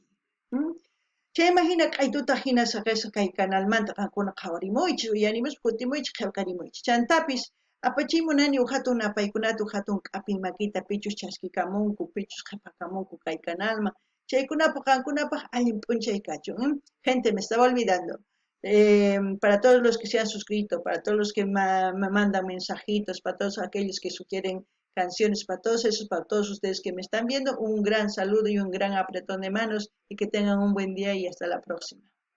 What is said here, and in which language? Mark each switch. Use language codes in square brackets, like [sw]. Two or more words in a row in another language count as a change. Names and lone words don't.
[qu] Chayman hina k'aytuta hina saqisqa kay canalmanta qankuna qhawarimuychis, uyarimuspa kutimuychis qillqarimuychis. Chantapis apachimunani uk hatun apaykunata uk hatun k'api makita pichus chaskikamunku, pichus qhipakamunku kay canalman. Chaykunapaq qankunapaq allin p'unchay kachun. [es] Gente, me estaba olvidando. Para todos los que se han suscrito, para todos los que me mandan mensajitos, para todos aquellos que sugieren canciones, para todos esos, para todos ustedes que me están viendo, un gran saludo y un gran apretón de manos y que tengan un buen día y hasta la próxima.